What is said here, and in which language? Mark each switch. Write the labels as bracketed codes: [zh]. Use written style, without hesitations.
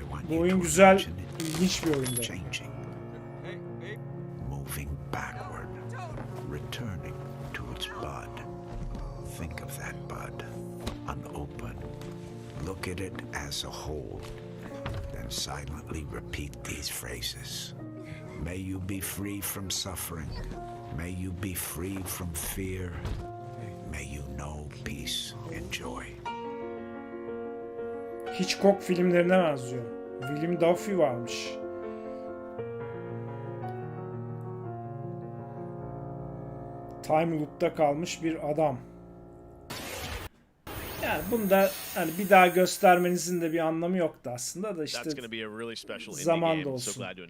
[tr] Bu oyun güzel, ilginç bir oyundu. [en] Moving backward, returning to its bud. Think of that bud, unopened. Look at it as a whole, then silently repeat these phrases. May you be free from suffering. May you be free from fear. May you know peace and joy. [tr] Hitchcock filmlerine benziyor. Willem Dafoe varmış. Time loop'ta kalmış bir adam. Yani bunda hani bir daha göstermenizin de bir anlamı yoktu aslında da işte zaman da olsun.